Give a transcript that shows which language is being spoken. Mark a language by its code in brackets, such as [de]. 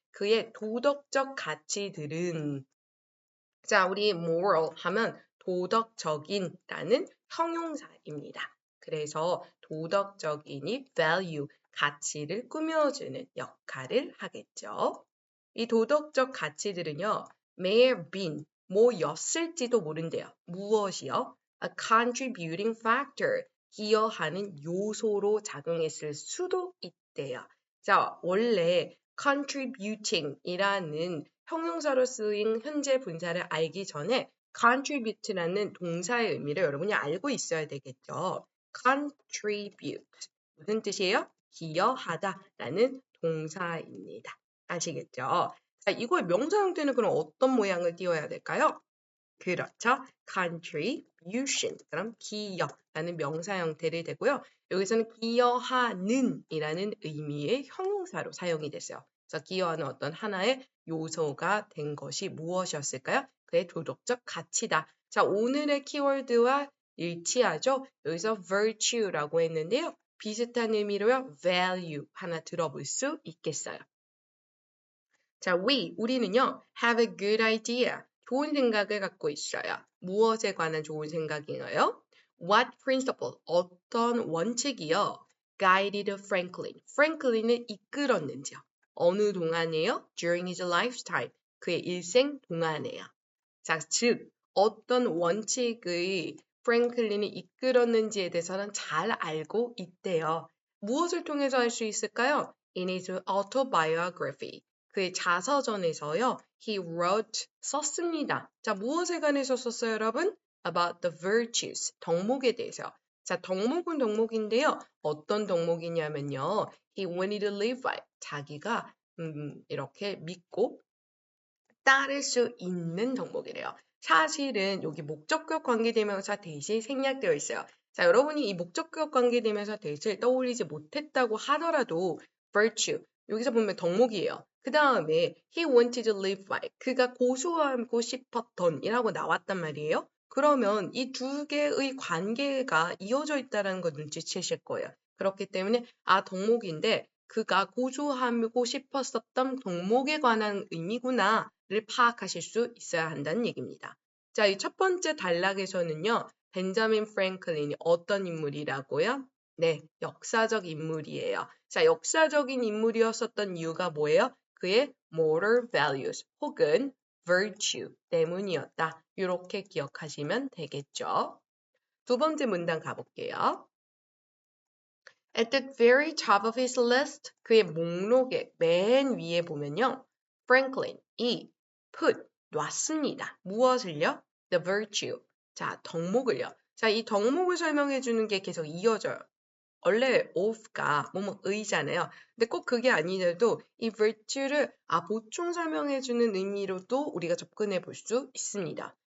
[ko] 그의 도덕적 가치들은 자, 우리 moral 하면 도덕적인라는 형용사입니다. 그래서 도덕적인이 value, 가치를 꾸며주는 역할을 하겠죠. 이 도덕적 가치들은요. [en] may have been, [ko] 뭐였을지도 모른대요. 무엇이요? [en] A contributing factor, [ko] 기여하는 요소로 작용했을 수도 있대요. 자, 원래 contributing이라는 형용사로 쓰인 현재 분사를 알기 전에 contribute라는 동사의 의미를 여러분이 알고 있어야 되겠죠. contribute 무슨 뜻이에요? 기여하다라는 동사입니다. 아시겠죠? 자, 이거의 명사 형태는 그럼 어떤 모양을 띄워야 될까요? 그렇죠. contribution. 그럼 기여라는 명사 형태를 되고요. 여기서는 기여하는 이라는 의미의 형용사로 사용이 됐어요. 그래서 기여하는 어떤 하나의 요소가 된 것이 무엇이었을까요? 그의 도덕적 가치다. 자, 오늘의 키워드와 일치하죠? 여기서 virtue라고 했는데요. 비슷한 의미로요. value 하나 들어볼 수 있겠어요. 자, 우리는요, [en] have a good idea. [ko] 좋은 생각을 갖고 있어요. 무엇에 관한 좋은 생각이에요? [en] What principle? [ko] 어떤 원칙이요? [en] Guided Franklin. [ko] 프랭클린을 이끌었는지요. 어느 동안에요? [en] During his lifetime. [ko] 그의 일생 동안에요. 자, 즉, 어떤 원칙의 프랭클린이 이끌었는지에 대해서는 잘 알고 있대요. 무엇을 통해서 알 수 있을까요? [en] In his autobiography. [ko] 그의 자서전에서요. [en] He wrote, [ko] 썼습니다. 자, 무엇에 관해서 썼어요, 여러분? [en] About the virtues, [ko] 덕목에 대해서. 자, 덕목은 덕목인데요. 어떤 덕목이냐면요. [en] He wanted to live by, [ko] 자기가 이렇게 믿고 따를 수 있는 덕목이래요. 사실은 여기 목적격 관계대명사 대신 생략되어 있어요. 자, 여러분이 이 목적격 관계대명사 대신을 떠올리지 못했다고 하더라도 virtue, 여기서 보면 덕목이에요. 그 다음에 [en] he wanted to live by, [ko] 그가 고수하고 싶었던 이라고 나왔단 말이에요. 그러면 이 두 개의 관계가 이어져 있다는 걸 눈치채실 거예요. 그렇기 때문에 덕목인데 그가 고수하고 싶었었던 덕목에 관한 의미구나를 파악하실 수 있어야 한다는 얘기입니다. 자, 이 첫 번째 단락에서는요. 벤자민 프랭클린이 어떤 인물이라고요? 네, 역사적 인물이에요. 자, 역사적인 인물이었었던 이유가 뭐예요? 그의 moral values 혹은 virtue 때문이었다. 이렇게 기억하시면 되겠죠. 두 번째 문단 가볼게요. [en] At the very top of his list, [ko] 그의 목록의 맨 위에 보면요. Franklin이 put, 놨습니다. 무엇을요? [en] The virtue. [ko] 자, 덕목을요. 자, 이 덕목을 설명해 주는 게 계속 이어져요. 원래 of가 뭐뭐의잖아요. 근데 꼭 그게 아니더라도 이 virtue를 보충 설명해 주는 의미로도 우리가 접근해 볼 수 있습니다.